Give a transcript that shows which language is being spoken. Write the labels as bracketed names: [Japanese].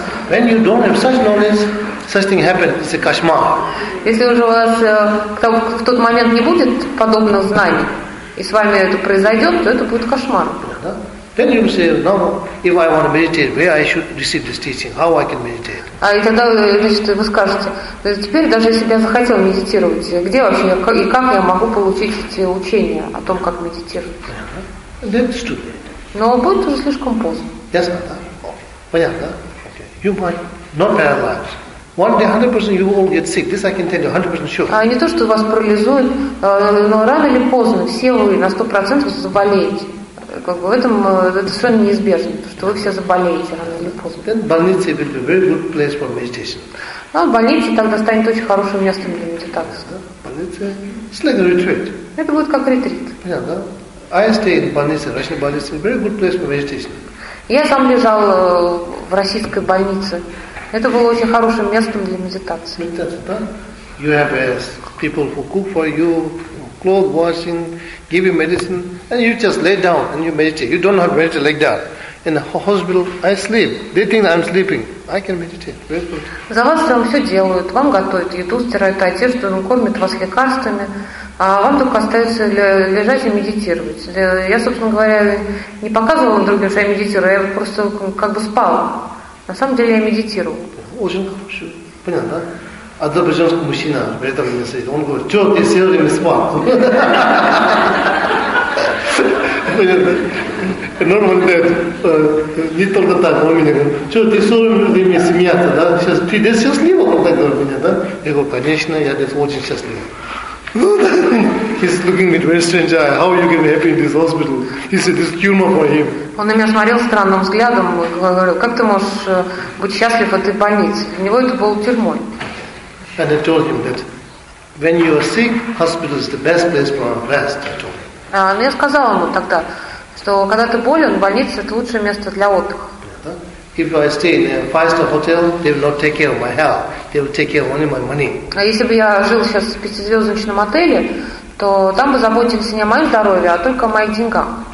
[English] When you don't have such knowledge, such thing happens, it's a кошмар. [Russian] Если уже у вас в тот момент не будет подобных знаний, и с вами это произойдет, то это будет кошмар. [English] Then you say, now, if I want to meditate, where I should receive this teaching? How I can meditate? [Russian] А и тогда, значит, вы скажете, теперь даже если бы я захотел медитировать, где вообще и как я могу получить эти учения о том, как медитировать? Понятно. [English] That's too late. [Russian] Но будет уже слишком поздно. Ясно, да? Понятно, [English] okay. You might not paralyze. One day 100% you all get sick. This I can tell you 100% sure. [Russian] А не то, что вас парализует, но рано или поздно все вы на 100% заболеете. В этом это совершенно неизбежно, что вы все заболеете рано или поздно. [English] Then больница will be a very good place for meditation. [Russian] Ну, больница тогда станет очень хорошим местом для медитации. [English] Больница, it's like a retreat. [Russian] Это будет как ретрит. Понятно. [English] I stay in больнице, Russian больнице, very good place for meditation. [Russian] Я сам лежал в российской больнице. Это было очень хорошим местом для медитации. [English] You have people who cook for you, cloth washing, give you medicine, and you just lay down and you meditate. You don't have to meditate like that. In the hospital, I sleep. They think I'm sleeping. I can meditate. Very good. [Russian] За вас там все делают. Вам готовят еду, стирают одежду, кормят вас лекарствами. А вам только остается лежать и медитировать. Я, собственно говоря, не показывала другим, что я медитирую, я просто как бы спала. На самом деле я медитирую. Очень хорошо. Понятно, да? Азербайджанский мужчина при этом мне сидит. Он говорит, что ты все время спал? Понятно? Нормально, не только так, он мне говорит, что ты все время смеяться, да? Сейчас ты здесь счастлива, он так говорит меня, да? Я говорю, конечно, я здесь очень счастлив. [English] He's looking with very strange eye. How you can be happy in this hospital? He said, "This humor for him." [Russian] Он на меня смотрел странным взглядом. Говорил, как ты можешь быть счастлив в этой больнице? Для него это было тюрьмой. [English] And I told him that when you are sick, hospital is the best place for rest. I told him. [Russian] Я сказал ему тогда, что когда ты болен, больница это лучшее место для отдыха. [English] If I stay in a five-star hotel, they will not take care of my health. They will take care of only my money. [Russian] Если бы я жил сейчас в пятизвездочном отеле, то там бы заботились не о моем здоровье, а только о моих деньгах.